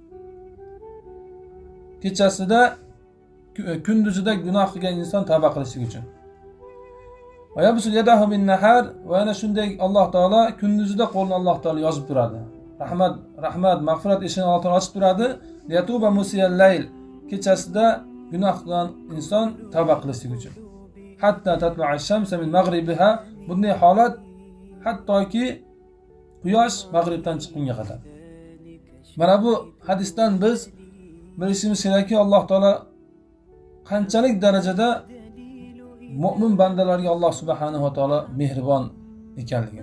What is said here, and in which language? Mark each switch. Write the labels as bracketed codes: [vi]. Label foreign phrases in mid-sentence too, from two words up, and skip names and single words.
[uz] Kechasida, kunduzida gunoh qilgan inson tavba qilishlik uchun. [ar] ويبسط يده بالنهار, [uz] va ana shunday Alloh taolo kunduzida qo'lini Alloh taolo yozib turadi. Rahmat, mag'firat eshigini Alloh taolo ochib turadi. [ar] ليتوب مسيء الليل, [uz] kechasida gunoh qilgan inson tavba qilishlik uchun. [ar] حتى تطلع الشمس من مغربها, [uz] bunday holat hattoki quyosh mag'ribdan chiqqunga qadar. Mana bu hadisdan biz bilishimiz kerakki, Alloh taolo qanchalik darajada mu'min bandalarga Alloh [ar] سبحانه وتعالى [uz] mehribon ekanligini.